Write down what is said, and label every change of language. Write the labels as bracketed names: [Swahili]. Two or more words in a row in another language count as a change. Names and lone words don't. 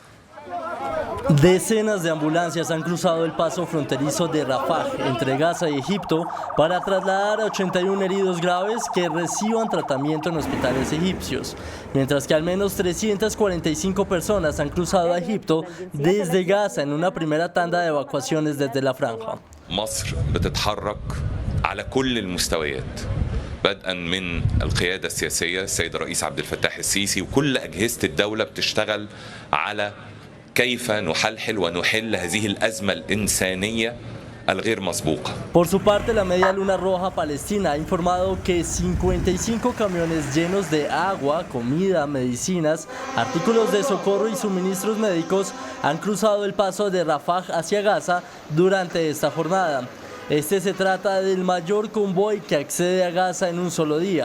[Spanish] Decenas de ambulancias han cruzado el paso fronterizo de Rafah entre Gaza y Egipto para trasladar a 81 heridos graves que reciban tratamiento en hospitales egipcios, mientras que al menos 345 personas han cruzado a Egipto desde Gaza en una primera tanda de evacuaciones desde la franja. [Arabic] مصر بتتحرك على كل المستويات بدءا من القيادة السياسية السيد الرئيس عبد الفتاح السيسي وكل أجهزة الدولة بتشتغل على كيف نحلحل ونحل هذه الأزمة الإنسانية الغير مسبوقة. [Spanish] Por su parte, la Media Luna Roja Palestina ha informado que 55 camiones llenos de agua, comida, medicinas, artículos de socorro y suministros médicos han cruzado el paso de Rafah hacia Gaza durante esta jornada. Este se trata del mayor convoy que accede a Gaza en un solo día.